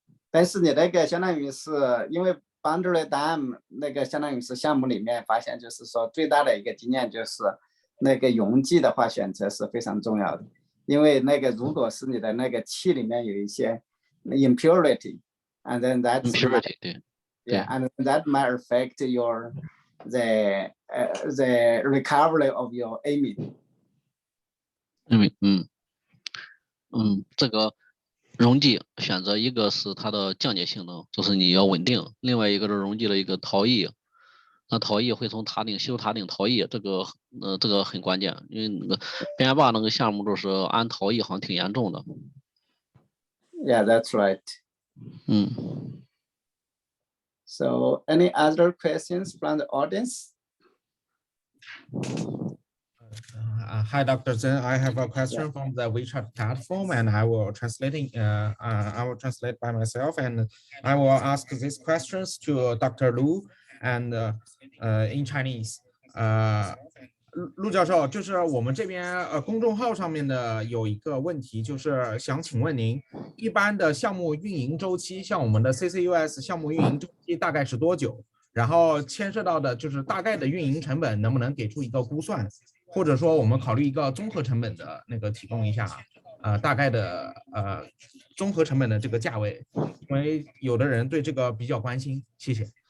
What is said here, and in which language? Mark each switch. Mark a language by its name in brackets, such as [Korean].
[Chinese] 但是你那个相当于是因为 Boundary Dam 那个相当于是项目里面发现，就是说最大的一个经验就是那个溶剂的话选择是非常重要的，因为那个如果是你的那个气里面有一些 impurity， [English] and then that's [Chinese] impurity 对。 [English] Yeah, and that might affect the recovery of your amine. [Chinese] 这个溶剂选择一个是它的降解性能，就是你要稳定；另外一个是溶剂的一个逃逸，那逃逸会从吸收塔顶逃逸，这个很关键，因为那个边坝那个项目就是氨逃逸好像挺严重的。 [English] Yeah, that's right. So, any other questions from the audience? Hi, Dr. Zhen. I have a question from the WeChat platform, and I will translate by myself, and I will ask these questions to Dr. Lu and in Chinese. [Chinese] 陆教授，就是我们这边公众号上面的有一个问题，就是想请问您，一般的项目运营周期，像我们的 CCUS 项目运营周期大概是多久？然后牵涉到的就是大概的运营成本，能不能给出一个估算，或者说我们考虑一个综合成本的那个提供一下，大概的综合成本的这个价位，因为有的人对这个比较关心，谢谢。